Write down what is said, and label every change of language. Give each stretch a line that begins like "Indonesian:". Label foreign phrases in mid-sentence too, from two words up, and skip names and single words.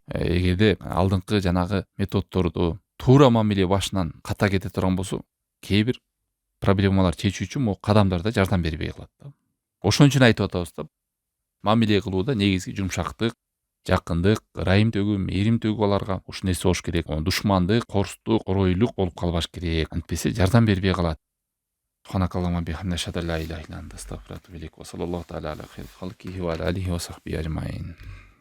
Kyrgyz: Эгерде алдыңкы жанагы методдорду туура мамиле башынан ката кете турган болсо, кээ бир проблемалар чечүү үчүн могу кадамдар да жардам бербей калат да. Ошон үчүн айтып атабыз да, мамиле кылууда негизги жумшактык, жакындык, ырайымдөгүү, мээримдөгүү аларга ушул нерсе болуш керек. Душмандык, корстук, оройлук болуп калбаш керек. Антпесе жардам бербей калат.
Arabic: سبحانك اللهم وبحمدك أشهد أن لا إله إلا أنت أستغفرك وأتوب إليك. وصلى الله تعالى على خير خلقه وعلى آله وصحبه أجمعين.